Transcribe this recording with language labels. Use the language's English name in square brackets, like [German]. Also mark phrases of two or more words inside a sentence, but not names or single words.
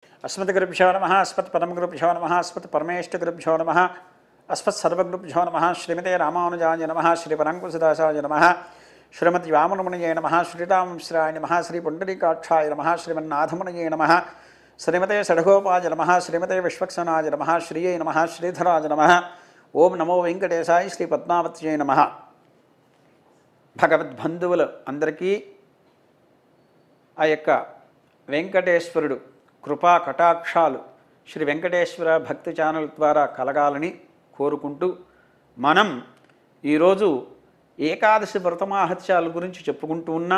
[Sanskrit] अस्मद्गुरुभ्यो नमः अस्मत्परमगुरुभ्यो नमः अस्मत्परमेष्ठगुरुभ्यो नमः अस्मत्सर्वगुरुभ्यो नमः श्रीमते रामानुजाय नमः श्रीपराङ्कुशदासाय नमः श्रीमद्वामनमुनये नमः श्रीरामश्राय नमः श्रीपुण्डरीकाक्षाय नमः श्रीमन्नाथमुनये नमः श्रीमते षड्गोपाय नमः श्रीमते विश्वक्सेनाय नमः श्रिये नमः श्रीधराय नमः ओं नमो वेंकटेशाय श्री पद्मावत्यै नमः। [Telugu] భగవద్బంధువులు అందరికీ ఆ యొక్క వెంకటేశ్వరుడు కృపా కటాక్షాలు శ్రీ వెంకటేశ్వర భక్తి ఛానల్ ద్వారా కలగాలని కోరుకుంటూ మనం ఈరోజు ఏకాదశి వ్రతమాహత్యాల గురించి చెప్పుకుంటూ ఉన్నాం.